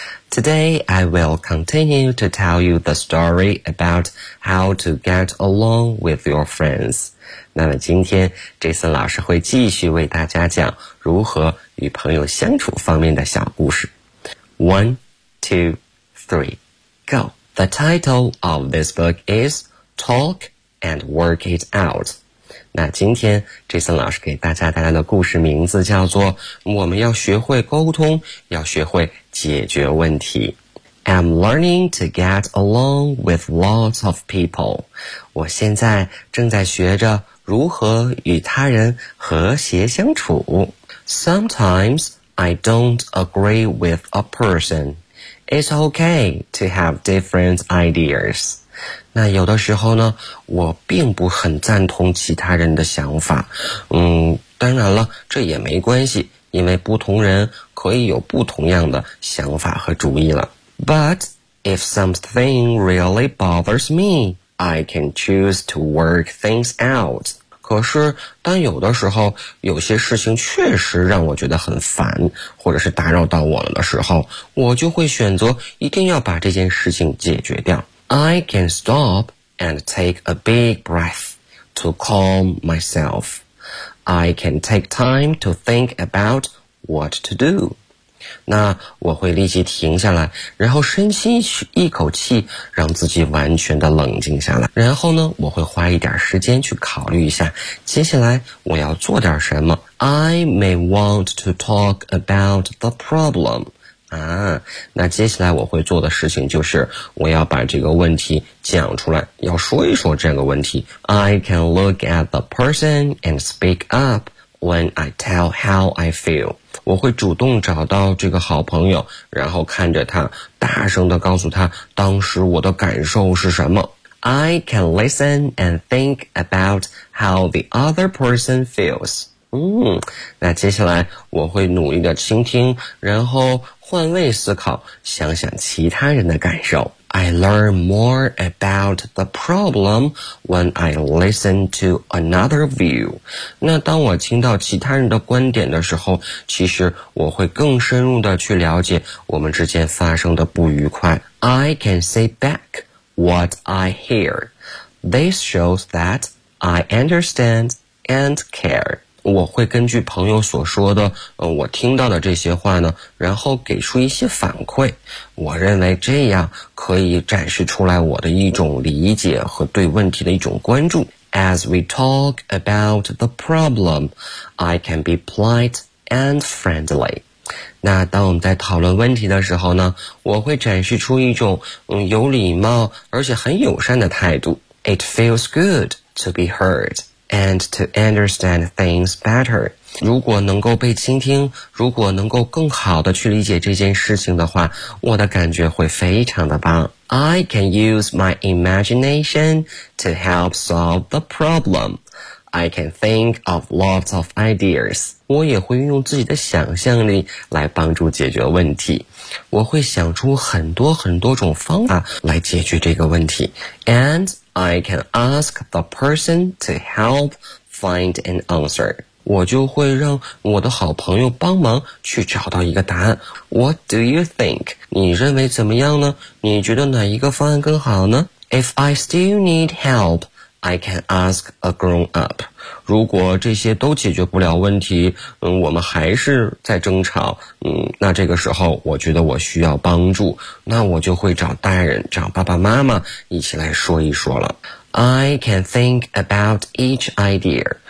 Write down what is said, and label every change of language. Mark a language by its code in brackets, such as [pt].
[en] Today I will continue to tell you the story about how to get along with your friends. [zh] 那么今天 Jason 老师会继续为大家讲如何与朋友相处方面的小故事。 [en] 1, 2, 3, go! The title of this book is Talk and Work It Out. [zh] 那今天 Jason 老师给大家带来的故事名字叫做我们要学会沟通，要学会解决问题。 [en] I'm learning to get along with lots of people. [zh] 我现在正在学着如何与他人和谐相处。 [en] Sometimes I don't agree with a person. It's okay to have different ideas. [zh] 那有的时候呢，我并不很赞同其他人的想法，当然了，这也没关系，因为不同人可以有不同样的想法和主意了。 [en] But if something really bothers me, I can choose to work things out. [zh] 可是当有的时候有些事情确实让我觉得很烦，或者是打扰到我了的时候，我就会选择一定要把这件事情解决掉。 [en] I can stop and take a big breath to calm myself. I can take time to think about what to do. [zh] 那我会立即停下来，然后深吸一口气，让自己完全的冷静下来。然后呢，我会花一点时间去考虑一下，接下来我要做点什么。 [en] I may want to talk about the problem. [zh] 啊，那接下来我会做的事情就是我要把这个问题讲出来，要说一说这个问题。 [en] I can look at the person and speak up when I tell how I feel. [zh] 我会主动找到这个好朋友，然后看着他，大声地告诉他当时我的感受是什么。 [en] I can listen and think about how the other person feels. [zh] 那接下来我会努力的倾听，然后换位思考，想想其他人的感受。 [en] I learn more about the problem when I listen to another view. [zh] 那当我听到其他人的观点的时候，其实我会更深入的去了解我们之间发生的不愉快。 [en] I can say back what I hear. This shows that I understand and care. [zh] 我会根据朋友所说的我听到的这些话呢，然后给出一些反馈。我认为这样可以展示出来我的一种理解和对问题的一种关注。 [en] As we talk about the problem, I can be polite and friendly. [zh] 那当我们在讨论问题的时候呢，我会展示出一种有礼貌而且很友善的态度。 [en] It feels good to be heard. And to understand things better. [zh] 如果能够被倾听，如果能够更好的去理解这件事情的话，我的感觉会非常的棒。 [en] I can use my imagination to help solve the problem. I can think of lots of ideas. [zh] 我也会用自己的想象力来帮助解决问题。我会想出很多很多种方法来解决这个问题。 [en] And I can ask the person to help find an answer. [zh] 我就会让我的好朋友帮忙去找到一个答案。 [en] What do you think? [zh] 你认为怎么样呢？你觉得哪一个方案更好呢？ [en] If I still need help, I can ask a grown up. [zh] 如果这些都解决不了问题，我们还是在争吵，那这个时候我觉得我需要帮助，那我就会找大人，找爸爸妈妈一起来说一说了。 [en] I can think about each idea.